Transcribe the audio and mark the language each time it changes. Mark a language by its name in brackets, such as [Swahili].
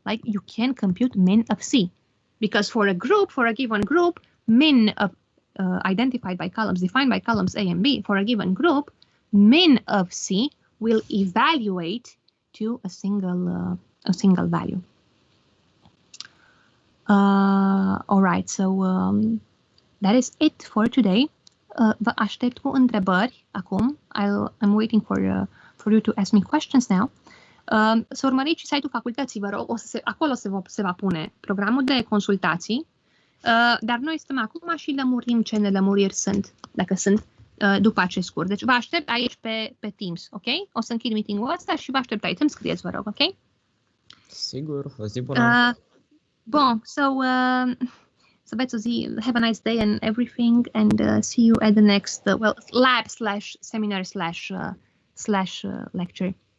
[English] Like you can compute min of C, because for a group, for a given group, min of identified by columns, defined by columns A and B, for a given group, min of C will evaluate to a single value. All right, so that is it for today. [Romanian] Vă aștept cu întrebări acum. [English] I'm waiting for you to ask me questions now. [Romanian] Să urmăriți site-ul facultății, vă rog. Acolo se va pune programul de consultații, dar noi stăm acum și lămurim ce nelămuriri sunt, dacă sunt, după acest curs. Deci vă aștept aici pe Teams, ok? O să închid meeting-ul ăsta și vă aștept aici. Îmi scrieți, vă rog, ok? Sigur, o zi bună. [English] Bon, so [Romanian] să aveți o zi, [English] have a nice day and everything, and see you at the next lab/seminar/lecture.